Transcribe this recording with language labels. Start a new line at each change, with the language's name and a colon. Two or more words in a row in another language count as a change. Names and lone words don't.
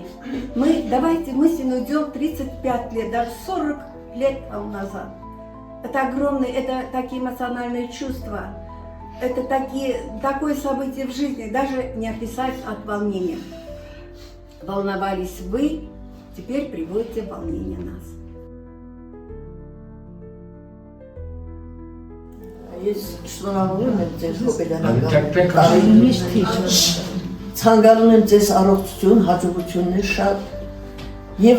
Russian: Давайте мысленно уйдем 35 лет, даже 40 лет тому назад. Это огромные, это такие эмоциональные чувства. Это такое событие в жизни, даже не описать от волнения. Волновались вы, теперь приводите в волнение нас.
Armenian: Ես շնորհավորում եմ ձեզ հոբելյանական տարին միշտ Ցանկանում եմ ձեզ առողջություն, հաջողություններ շատ եւ